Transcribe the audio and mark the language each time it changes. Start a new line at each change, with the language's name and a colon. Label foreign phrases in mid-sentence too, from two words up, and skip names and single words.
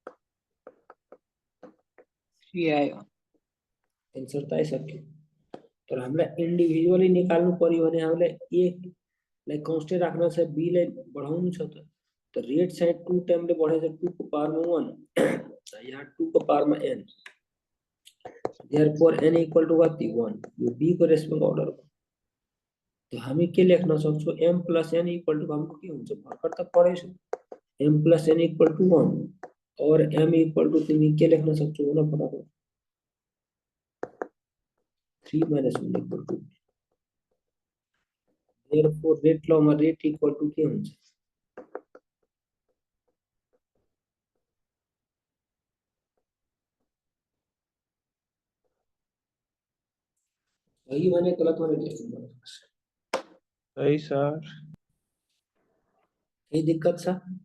Nepali: 3 आयो एन्सर त आइसक्यो तर हामीलाई इन्डिभिजुअली निकाल्नु पर्यो भने हामीलाई a लाई कन्स्टेन्ट राख्न छ b लाई बढाउनु छ त रेट चाहिँ 2 टाइमले बढेछ 2 को पावरमा 1 यहाँ 2 को पावरमा
English: n therefore n equal to
Nepali: कति 1 यो b को
English: respect order
Nepali: तो हामी के लेख्न सक्छौं
English: m plus n equal to
Nepali: हाम्रो के हुन्छ भर्खर त पढेछौ
English: m plus n equal to
Nepali: 1 और m इक्वल टू तिमी के लेख्न सक्छौ भने फटाफट
English: 3 minus 1 equal to therefore rate law
Nepali: मा
English: rate equal to
Nepali: के हुन्छ सही भने गलत भने लेख्नु पर्छ सही सर केही दिक्कत छ